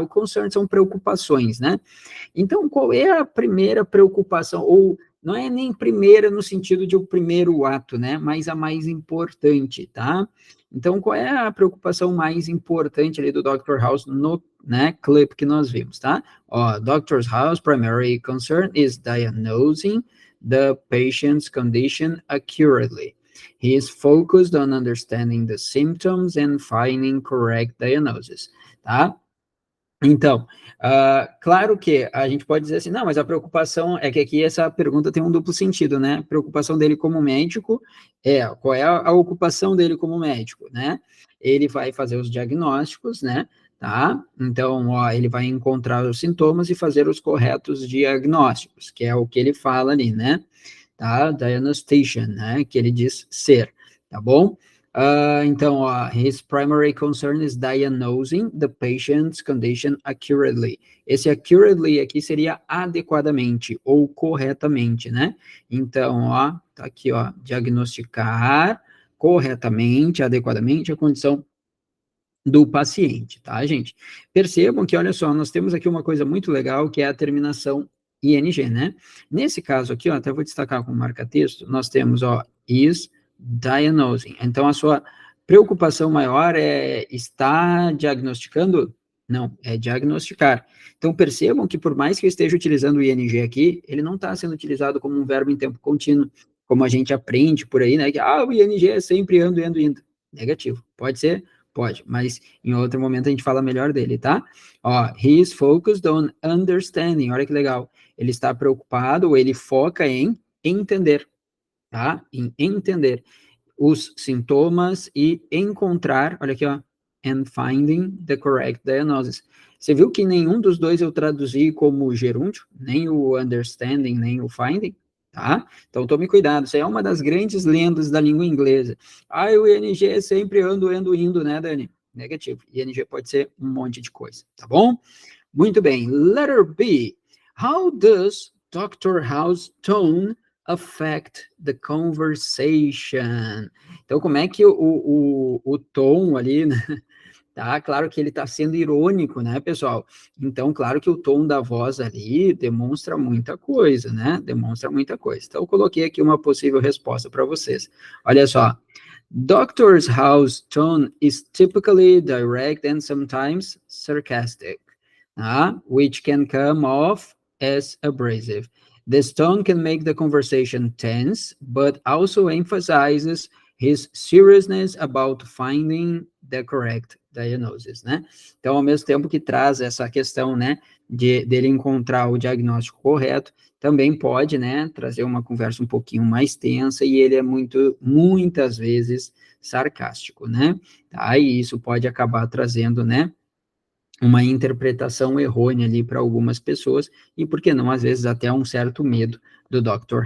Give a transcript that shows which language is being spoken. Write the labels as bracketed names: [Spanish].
[Portuguese] O concern são preocupações, né? Então, qual é a primeira preocupação? Ou não é nem primeira no sentido de o primeiro ato, né? Mas a mais importante, tá? Então, qual é a preocupação mais importante ali do Dr. House no, né, clip que nós vimos, tá? Ó, Dr. [English] House primary concern is diagnosing the patient's condition accurately. He is focused on understanding the symptoms and finding correct diagnosis, tá? [Portuguese] Então, claro que a gente pode dizer assim, não, mas a preocupação é que aqui essa pergunta tem um duplo sentido, né? A preocupação dele como médico qual é a ocupação dele como médico, né? Ele vai fazer os diagnósticos, né? Tá? Então, ó, ele vai encontrar os sintomas e fazer os corretos diagnósticos, que é o que ele fala ali, né? Tá? Diagnostication, né? Que ele diz ser, tá bom? Então, ó, [English] his primary concern is diagnosing the patient's condition accurately. [Portuguese] Esse accurately aqui seria adequadamente ou corretamente, né? Então, ó, tá aqui, ó, diagnosticar corretamente, adequadamente a condição do paciente, tá, gente? Percebam que, olha só, nós temos aqui uma coisa muito legal, que é a terminação ing, né? Nesse caso aqui, ó, até vou destacar com marca-texto, nós temos, ó, [English] is diagnosing. [Portuguese] Então, a sua preocupação maior é estar diagnosticando? Não, é diagnosticar. Então, percebam que por mais que eu esteja utilizando o ing aqui, ele não está sendo utilizado como um verbo em tempo contínuo, como a gente aprende por aí, né? Que, o ing é sempre ando, indo, indo. Negativo. Pode ser? Pode, mas em outro momento a gente fala melhor dele, tá? [English] Ó, he is focused on understanding. [Portuguese] Olha que legal. Ele está preocupado, ou ele foca em entender, tá? Em entender os sintomas e encontrar, olha aqui, ó, [English] and finding the correct diagnosis. [Portuguese] Você viu que nenhum dos dois eu traduzi como gerúndio, nem o understanding, nem o finding, tá? Então tome cuidado, isso aí é uma das grandes lendas da língua inglesa. O ing é sempre ando, ando, indo, né, Dani? Negativo. ing pode ser um monte de coisa, tá bom? Muito bem. [English] Letter B. How does Dr. House tone affect the conversation? [Portuguese] Então, como é que o tom ali, né? Tá? Claro que ele está sendo irônico, né, pessoal? Então, claro que o tom da voz ali demonstra muita coisa, né? Demonstra muita coisa. Então, eu coloquei aqui uma possível resposta para vocês. Olha só. [English] Doctor House tone is typically direct and sometimes sarcastic, which can come off as abrasive. This tone can make the conversation tense, but also emphasizes his seriousness about finding the correct diagnosis, né? [Portuguese] Então, ao mesmo tempo que traz essa questão, né, dele encontrar o diagnóstico correto, também pode, né, trazer uma conversa um pouquinho mais tensa, e ele é muitas vezes sarcástico, né? Tá? E isso pode acabar trazendo, né, uma interpretação errônea ali para algumas pessoas, e por que não, às vezes, até um certo medo do Dr.